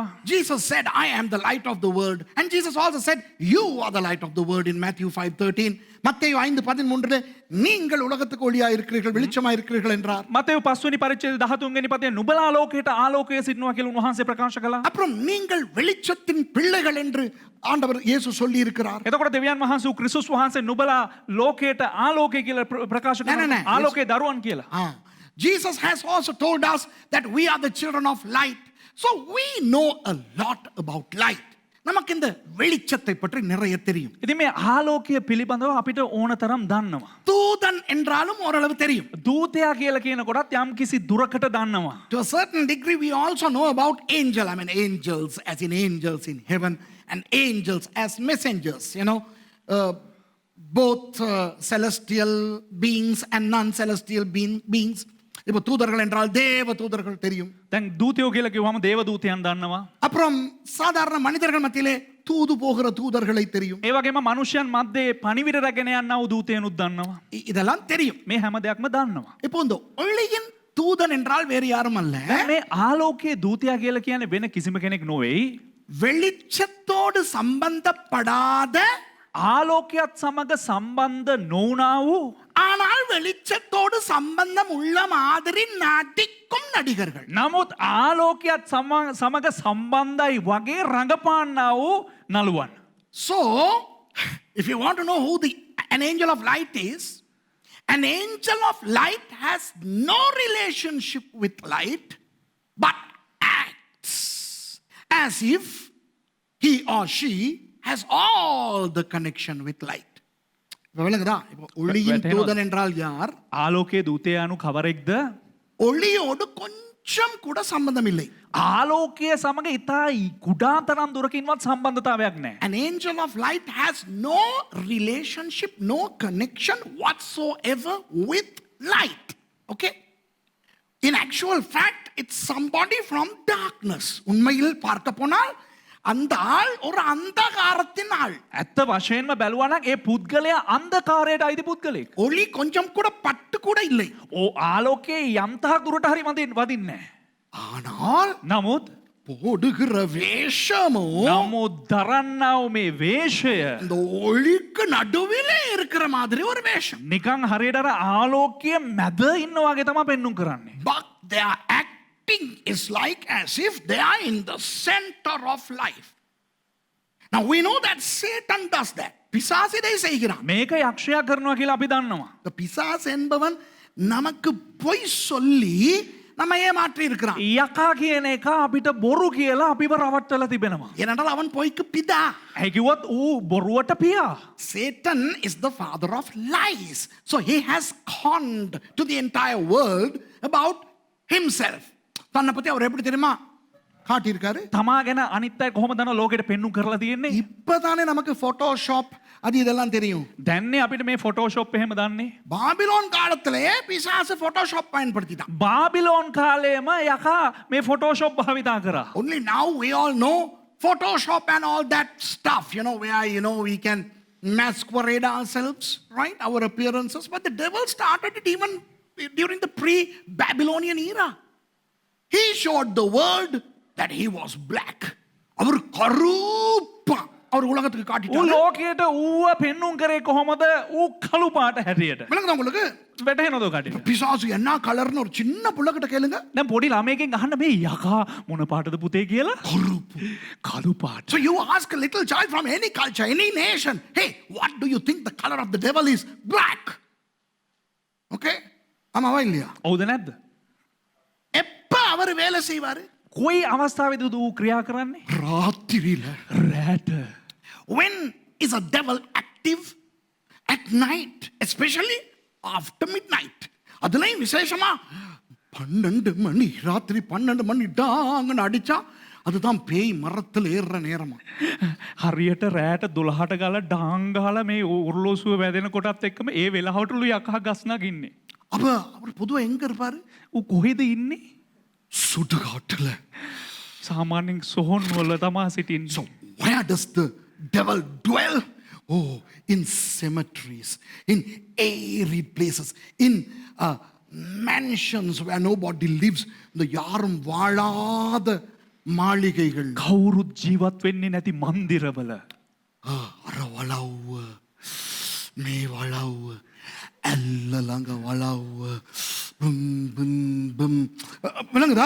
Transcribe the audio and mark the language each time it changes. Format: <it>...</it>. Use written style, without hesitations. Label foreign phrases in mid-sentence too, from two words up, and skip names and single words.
<en>Jesus said, I am the light of the world. And Jesus also said, you are the light of the world in Matthew 5:13.</en> <ta>மத்தேயு 5:13 நீங்கள் உலகத்துக்கு ஒளியா இருக்கிறீர்கள், வெளிச்சமா இருக்கிறீர்கள் என்றார்.</ta> <si>මතෙව් 5 වෙනි පරිච්ඡේදය 13 වෙනි පදයේ නුඹලා ලෝකයට ආලෝකය සිටිනවා කියලා උන්වහන්සේ ප්‍රකාශ කළා.</si> <ta>அப்புறம் நீங்கள் வெளிச்சத்தின் பிள்ளைகள் என்று ஆண்டவர் இயேசு சொல்லி இருக்கிறார்.</ta> <si>එතකොට දෙවියන් වහන්සේ ක්‍රිස්තුස් වහන්සේ නුඹලා ලෝකයට ආලෝකය කියලා ප්‍රකාශ නෑ, කරනවා. නෑ. ආලෝකයේ දරුවන් කියලා.</si> <en>Jesus has also told us that we are the children of light. So we know a lot about light.</en> <ta>நமக்கு இந்த வெளிச்சத்தை பற்றி நிறைய தெரியும்.</ta> <si>ඉතින් මේ ආලෝකය පිළිබඳව අපිට ඕන තරම් දන්නවා.</si> <ta>தூதன் என்றாலும் ஓரளவு தெரியும்.</ta> <si>දූතයා කියලා කියනකොටත් යම් කිසි දුරකට දන්නවා.</si> <en>To a certain degree we also know about angel. I mean angels as in angels in heaven and angels as messengers, both celestial beings and non-celestial beings.</en> <ta>இப்போ தூதர்கள் என்றால் தேவ தூதர்கள் தெரியும்.</ta> <si>දැන් දූතයෝ කියලා කිව්වම දේව දූතයන් දන්නවා.</si> <ta>அப்புறம் சாதாரண மனிதர்கள் மத்தியிலே தூது போகிற தூதர்களை தெரியும்.</ta> <si>ඒ වගේම මනුෂ්‍යයන් මැද්දේ පණිවිඩ රැගෙන යනා වූ දූතයනුත් දන්නවා.</si> <ta>இதெல்லாம் தெரியும்.</ta> <si>මේ හැම දෙයක්ම දන්නවා.</si> <ta>இப்போ இந்த ஒளியின் தூதன் என்றால் வேறு யாரும் அல்ல.</ta> <si>මේ ආලෝකයේ දූතයා කියලා කියන්නේ වෙන කිසිම කෙනෙක් නොවේයි.</si> <ta>வெளிச்சத்தோடு சம்பந்தப்படாத</ta> <si>ආලෝකයත් සමග සම්බන්ධ නොවුනා වූ</si> <ta>ஆனால் வெளிச்சத்தோடு சம்பந்தம் உள்ள மாதிரி நடிக்கும் நடிகர்கள்.</ta> <si>නමුත් ආලෝකයත් සමග සම්බන්ධයි වගේ රඟපාන්නා වූ නළුවන්.</si> <en>So, if you want to know who an angel of light is, an angel of light has no relationship with light, but acts as if he or she has all the connection with light.</en> <ta>விளங்குதா? இப்போ ஒளியின் தூதன் என்றால் யார்?</ta> <si>ආලෝකයේ දූතයානු කවරෙක්ද?</si> <ta>ஒளியோடு கொஞ்சம் கூட சம்பந்தம் இல்லை.</ta> <si>ආලෝකය සමග ඉතා කුඩා තරම් දුරකින්වත් සම්බන්ධතාවයක් නැහැ.</si> <en>An angel of light has no relationship, no connection whatsoever with light. Okay? In actual fact, it's somebody from darkness.</en> <ta>உண்மையில் பார்க்க போனால் அந்த ஆள் ஒரு அந்தகாரத்தின் ஆள்.</ta> <si>ඇත්ත වශයෙන්ම බැලුවා නම් ඒ පුද්ගලයා අන්ධකාරයට අයිති පුද්ගලෙක්.</si> <ta>ஒளி கொஞ்சம் கூட பட்டு கூட இல்லை.</ta> <si>ආලෝකයේ යම්තහක් දුරට හරි වදින්නේ නැහැ.</si> <ta>ஆனால்</ta> <si>නමුත්</si> <ta>போடுகிற வேஷமோ</ta> <si>නමුත් දරන්නා වූ මේ වේශය</si> <ta>இந்த ஒளிக்கு நடுவிலே இருக்கிற மாதிரி ஒரு வேஷம்.</ta> <si>නිකන් හරියට අර ආලෝකයේ මැද ඉන්නා වගේ තමයි පෙන්눔 කරන්නේ.</si> <en>But they are acting is like as if they are in the center of life. Now we know that Satan does that.</en> <ta>பிசாசு இதை செய்கிறான்.</ta> <si>මේක යක්ෂයා කරනවා කියලා අපි දන්නවා.</si> <ta>The பிசாசு என்பவன் நமக்கு பொய் சொல்லி நம்ம ஏமாற்றி இருக்கிறான்.</ta> <si>යකා කියන එක අපිට බොරු කියලා අපිව රවට්ටලා තිබෙනවා.</si> <ta>ஏனென்றால் அவன் பொய்க்கு பிதா.</ta> <si>ඇයි කිව්වොත් ඌ බොරුවට පියා.</si> <en>Satan is the father of lies. So he has conned to the entire world about himself.</en> <ta>தன்னை பத்தி அவர் எப்படி தெரியுமா காட்டியிருக்காரு?</ta> <si>තමා ගැන අනිත් අය කොහොමද දන්නව ලෝකෙට පෙන්눔 කරලා තියෙන්නේ?</si> <ta>இப்பதானே நமக்கு போட்டோஷாப் அது இதெல்லாம் தெரியும்.</ta> <si>දැන්නේ අපිට මේ ෆොටෝෂොප් එහෙම දන්නේ.</si> <ta>பாபிலோன் காலத்திலே பிசாசு போட்டோஷாப் பயன்படுத்திட்டான்.</ta> <si>බාබිලෝන් කාලේම යකා මේ ෆොටෝෂොප් භාවිතා කරා.</si> <en>Only now we all know Photoshop and all that stuff, where, we can masquerade ourselves, right? Our appearances. But the devil started it even during the pre-Babylonian era. He showed the world that he was black.</en> <ta>அவர் கருப்பா அவர் உலகத்துக்கு</ta> <si>ඌ</si> <ta>காட்டிட்டாரு.</ta> <si>ලෝකයට ඌව පෙන්නුම් කරේ කොහොමද ඌ කළු පාට හැටියට.</si> <ta>விளங்குதா உங்களுக்கு?</ta> <si>වැටහෙනවද කටියට?</si> <ta>பிசாசு என்ன கலர்னு ஒரு சின்ன புள்ளகிட்ட கேளுங்க.</ta> <si>දැන් පොඩි ළමයෙක්ගෙන් අහන්න මේ යකා මොන පාටද පුතේ කියලා? කළු පාට.</si> <en>So you ask a little child from any culture, any nation, hey, what do you think the color of the devil is? Black.</en> <ta>Okay? ஆமாவா இல்லையா?</ta> <si>ඔව්ද නැද්ද?</si> <ta>எப்ப அவர் வேலை செய்வாரு?</ta> <si>කොයි අවස්ථාවේද ඌ ක්‍රියා කරන්නේ?</si> <ta>ராத்திரியில.</ta> <si>රැට.</si> <en>When is a devil active? At night, especially after midnight.</en> <ta>அதுலயும் விசேஷமா 12 மணி ராத்திரி 12 மணி டாங்கன்னு அடிச்சா அதுதான் பேய் மரத்தில் ஏறுற நேரமா.</ta> <si>හරියට රෑට 12ට ගාලා ඩාං ගහලා මේ ඔරලෝසුව වැදෙන කොටත් එක්කම ඒ වෙලාවටලු යකා ගස්නක් ඉන්නේ.</si> <ta>அப்ப அவர் பொதுவா எங்க இருப்பாரு?</ta> <si>ඌ කොහෙද ඉන්නේ?</si> <ta>சுடுகாட்டுல.</ta> <si>සාමාන්‍යයෙන් සොහොන් වල තමා සිටින්නේ.</si> <en>So where does the devil dwell? Oh, in cemeteries, in airy places, in mansions where nobody lives.</en> <ta>இந்த யாரும் வாழாத மாளிகைகள்.</ta> <si>කවුරුත් ජීවත් වෙන්නේ නැති මන්දිරවල. අර වලව්ව මේ වලව්ව ඇල්ලළඟ වලව්ව බුම් බුම් බුම්.</si> <ta>விளங்குதா?</ta>